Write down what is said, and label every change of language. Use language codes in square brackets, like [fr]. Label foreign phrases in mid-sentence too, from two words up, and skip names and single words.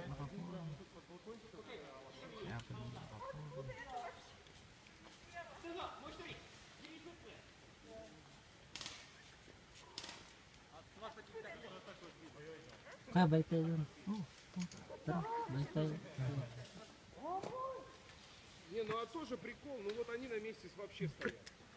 [tl] Kaya pala hindi makakuha. Balik tayo doon. Tara, balik tayo. [ru] Не, ну а тоже прикол, ну вот они на месте вообще стоят.